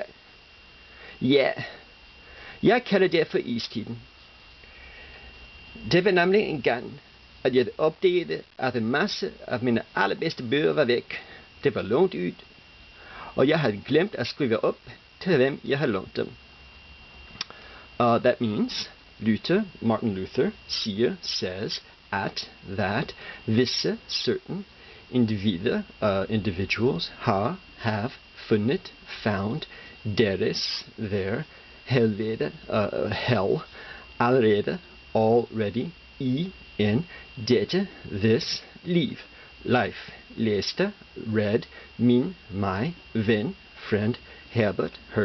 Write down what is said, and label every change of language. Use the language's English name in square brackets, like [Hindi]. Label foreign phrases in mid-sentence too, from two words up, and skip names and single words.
[Danish] Ja, jeg kalder det for istiden. Det var nemlig en gang, at jeg opdagede, at en masse af mine allerbedste bøger var væk. Det var lånt ud, og jeg havde glemt at skrive op til hvem jeg havde lånt dem. [English] That means Martin Luther says at that visse, certain individuals have funnet, found their helvede, hell, allerede, already, in dette, this, life, læste, read, my, ven, friend, Herbert,